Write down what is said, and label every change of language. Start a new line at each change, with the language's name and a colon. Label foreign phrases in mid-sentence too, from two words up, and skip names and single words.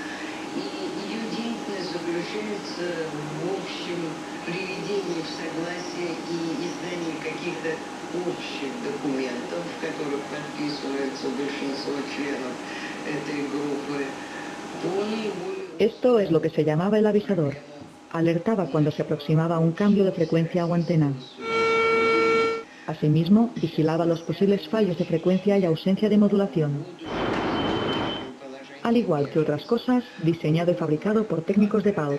Russian: И ее деятельность заключается в общем приведении в согласие и издании каких-то общих документов, в которых подписывается большинство членов этой группы.
Spanish: Esto es lo que se llamaba el avisador. Alertaba cuando se aproximaba un cambio de frecuencia o antena. Asimismo, vigilaba los posibles fallos de frecuencia y ausencia de modulación. Al igual que otras cosas, diseñado y fabricado por técnicos de Pulse.